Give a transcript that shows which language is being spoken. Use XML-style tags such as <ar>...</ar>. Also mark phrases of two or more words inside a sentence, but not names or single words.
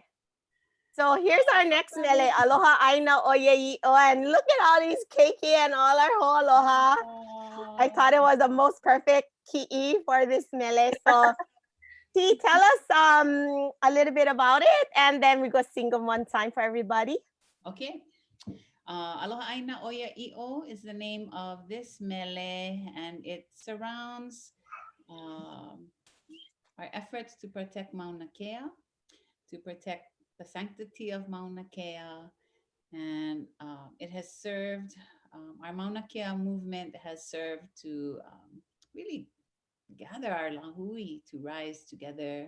<en>So here's our next Mele, Aloha Aina Oye and look at all these keiki and all our whole aloha. I thought it was the most perfect ki'i for this Mele. So T, tell us a little bit about it, and then we go sing them one time for everybody. Okay. Aloha Aina Oya I'o is the name of this mele, and it surrounds our efforts to protect Mauna Kea, to protect the sanctity of Mauna Kea, and it has served, our Mauna Kea movement has served to really gather our lāhui to rise together.</en>